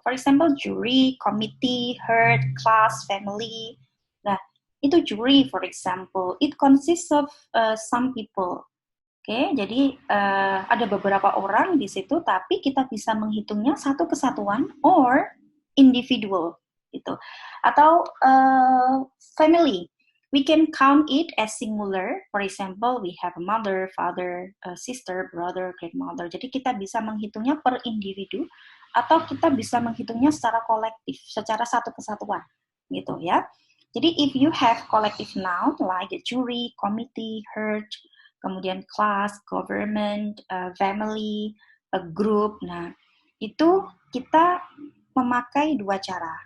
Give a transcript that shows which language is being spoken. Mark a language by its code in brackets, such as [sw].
[en] For example, jury, committee, herd, class, family. [id] Nah, itu [en] jury for example. It consists of some people. [id] Oke, jadi ada beberapa orang di situ, tapi kita bisa menghitungnya satu kesatuan [en] or individual [id] gitu. Atau [en] family, we can count it as singular. For example, we have a mother, father, sister, brother, grandmother. [id] Jadi kita bisa menghitungnya per individu, atau kita bisa menghitungnya secara kolektif, secara satu kesatuan, gitu ya. Jadi [en] if you have collective noun like a jury, committee, herd, [id] kemudian [en] class, government, family, a group. [id] Nah, itu kita memakai dua cara.